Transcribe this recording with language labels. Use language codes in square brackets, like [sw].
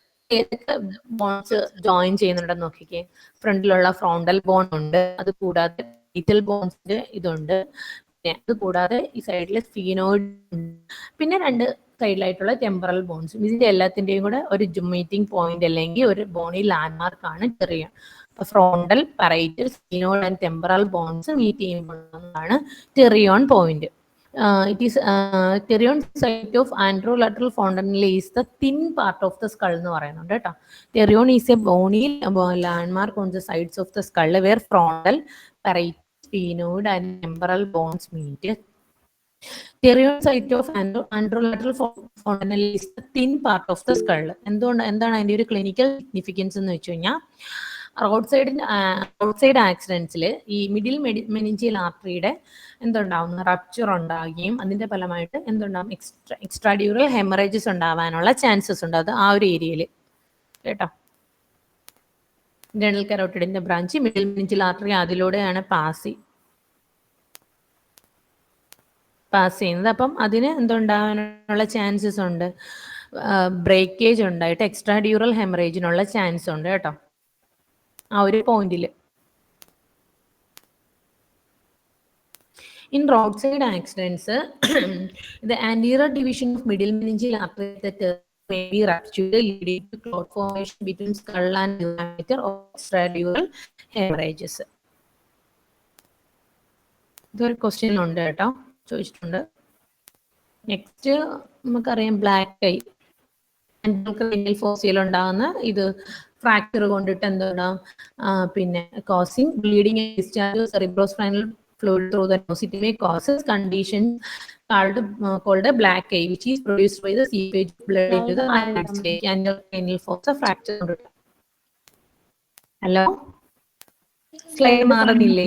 [ml] ഏതൊക്കെ bones join ചെയ്യുന്നുണ്ടെന്ന് നോക്കിക്കേ. ഫ്രണ്ടിലുള്ള ഫ്രോണ്ടൽ ബോൺ ഉണ്ട്, അത് കൂടാതെ ലിറ്റിൽ ബോൺസിന്റെ ഇതുണ്ട്, പിന്നെ അത് കൂടാതെ ഈ സൈഡിലെ സ്ഫീനോയിഡ് ഉണ്ട്, പിന്നെ രണ്ട് സൈഡിലായിട്ടുള്ള ടെമ്പറൽ ബോൺസ്. ഇതിന്റെ എല്ലാത്തിന്റെയും കൂടെ ഒരു മീറ്റിംഗ് പോയിന്റ് അല്ലെങ്കിൽ ഒരു ബോണി ലാൻഡ്മാർക്ക് ആണ് ടെറിയോൺ. അപ്പൊ frontal, parietal, sphenoid and temporal bones meet ചെയ്യുമ്പോഴാണ് ടെറിയോൺ point. [en] It is Therion site of anterolateral fontanelle is the thin part of the skull [ml] എന്ന് പറയുന്നുണ്ട് കേട്ടോ. [en] Therion is a bony landmark on the sides of the skull where frontal, parietal, sphenoid and temporal bones meet. Therion site of anterolateral fontanelle is the thin part of the skull. [ml] എന്താണ് അതിന്റെ ഒരു clinical significance എന്ന് വെച്ച് കഴിഞ്ഞാൽ road side ആക്സിഡൻസിൽ ഈ middle meningeal ആർട്ടറിയുടെ എന്തുണ്ടാവുന്നു, rupture ഉണ്ടാവുകയും അതിന്റെ ഫലമായിട്ട് എന്തുണ്ടാവും, എക്സ്ട്രാഡ്യൂറൽ ഹെമറേജസ് ഉണ്ടാവാനുള്ള ചാൻസസ് ഉണ്ട്. അത് ആ ഒരു ഏരിയയിൽ കേട്ടോ. Internal കരോട്ടിഡിന്റെ branch middle meningeal artery അതിലൂടെയാണ് പാസ് ചെയ്യുന്നത്. അപ്പം അതിന് എന്തുണ്ടാവാനുള്ള ചാൻസസ് ഉണ്ട്, ബ്രേക്കേജ് ഉണ്ടായിട്ട് എക്സ്ട്രാഡ്യൂറൽ ഹെമറേജിനുള്ള ചാൻസ് ഉണ്ട് കേട്ടോ ആ ഒരു പോയിന്റിൽ. [en] In roadside accidents, the anterior division of middle meningeal artery may be ruptured, leading to clot formation between skull and diameter or extradural hemorrhages. [ml] ഇതൊരു ക്വസ്റ്റ്യൻ ഉണ്ട് കേട്ടോ, ചോദിച്ചിട്ടുണ്ട്. നെക്സ്റ്റ് നമുക്കറിയാം ബ്ലാക്ക് ഐ, ക്രേനിയൽ ഫോസിയിൽ ഉണ്ടാകുന്ന ഇത് ഫ്രാക്ചർ കൊണ്ടിട്ട് എന്തുണ്ടാവും, പിന്നെ [en] Causing bleeding and discharge cerebrospinal fluid through the nose. It may causes condition called a black eye, which is produced by the seepage of blood into the eyelids and the cranial fossa fracture. [ml] Hello, slide മാറുന്നില്ലേ